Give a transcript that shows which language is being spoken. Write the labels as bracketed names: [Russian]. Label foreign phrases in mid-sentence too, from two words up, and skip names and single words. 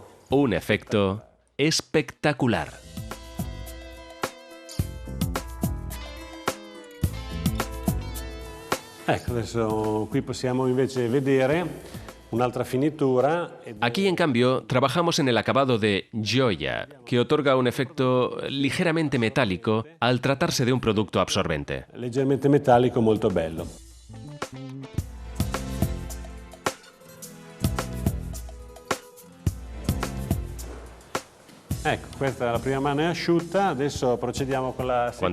[Spanish] Un efecto espectacular. [Italian] Ecco, adesso qui possiamo invece vedere un'altra finitura. [Spanish] Aquí, en cambio, trabajamos en el acabado de Gioia, que otorga un efecto ligeramente metálico al tratarse de un producto absorbente. [Italian] Leggermente metallico, molto bello. Ecco, questa la prima mano è asciutta, adesso procediamo con la seconda.